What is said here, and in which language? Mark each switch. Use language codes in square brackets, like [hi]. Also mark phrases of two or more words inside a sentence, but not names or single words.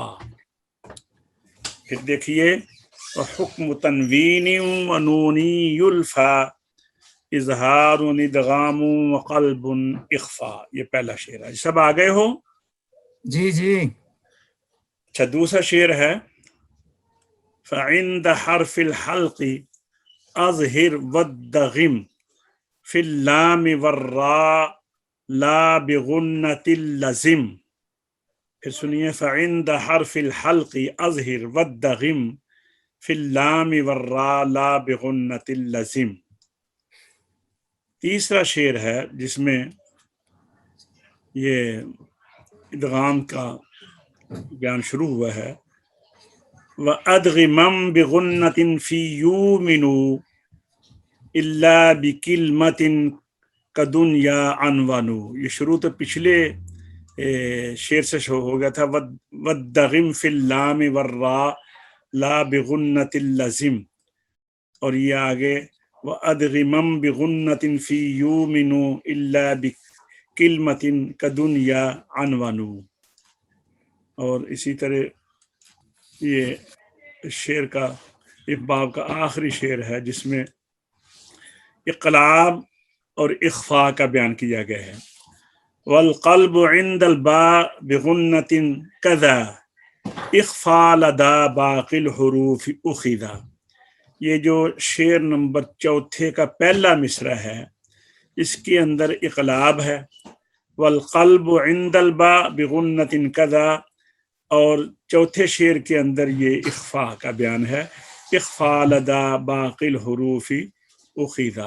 [ur] پھر دیکھیے, [ar] و حکم تنوین و نونی یلفى إظهار ادغام و قلب إخفا. [ur] یہ پہلا شعر ہے۔ سب آ گئے ہو? جی جی. اچھا، دوسرا شعر ہے [ar] فعند حرف الحلق أظهر وادغم في اللام والرا لا بغنة لزم. [ur] پھر سنیے, [ar] فعند حرف الحلق أظهر وادغم في اللام والرا لا بغنة لزم. [ur] تیسرا شعر ہے جس میں یہ ادغام کا بیان شروع ہوا ہے. [ar] و أدغمن بغنة في يومن إلا بكلمة كدنيا عنونوا. [ur] یہ شروع تو پچھلے شعر سے ہو گیا تھا, [ar] وادغم في اللام والرا لا بغنة لزم. [ur] اور یہ آگے [ar] و أدغمن بغنة في يومن إلا بكلمة كدنيا عنونوا. [ur] اور اسی طرح یہ شعر کا اس باب کا آخری شعر ہے جس میں اقلاب اور اخفا کا بیان کیا گیا ہے. [ar] والقلب عند البا بغنة كذا الإخفا لدى باقي الحروف أخذا. [ur] یہ جو شعر نمبر 4 کا پہلا مصرع ہے اس کے اندر اقلاب ہے. [ar] والقلب عند البا بغنة كذا, [ur] اور چوتھے شعر کے اندر یہ اخفا کا بیان ہے, [ar] إخفا لدى باقي الحروف أخذا.